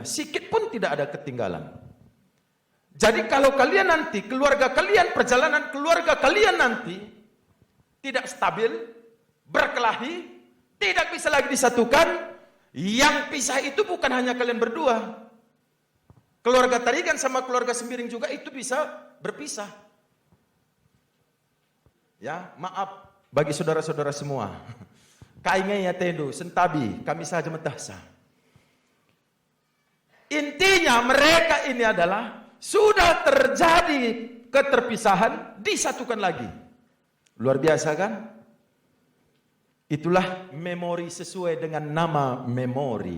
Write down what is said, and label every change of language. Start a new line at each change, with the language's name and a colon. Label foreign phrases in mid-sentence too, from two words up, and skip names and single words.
Indonesian: Sikit pun tidak ada ketinggalan. Jadi kalau kalian nanti, keluarga kalian, perjalanan keluarga kalian nanti tidak stabil, berkelahi, tidak bisa lagi disatukan, yang pisah itu bukan hanya kalian berdua. Keluarga Tarigan sama keluarga Sembiring juga itu bisa berpisah. Ya, maaf bagi saudara-saudara semua.
Batak Karo: Kaingai ya tendu, sentabi, kami saja metasa.
Indonesian: Intinya mereka ini adalah sudah terjadi keterpisahan, disatukan lagi. Luar biasa kan? Itulah memori sesuai dengan nama memori.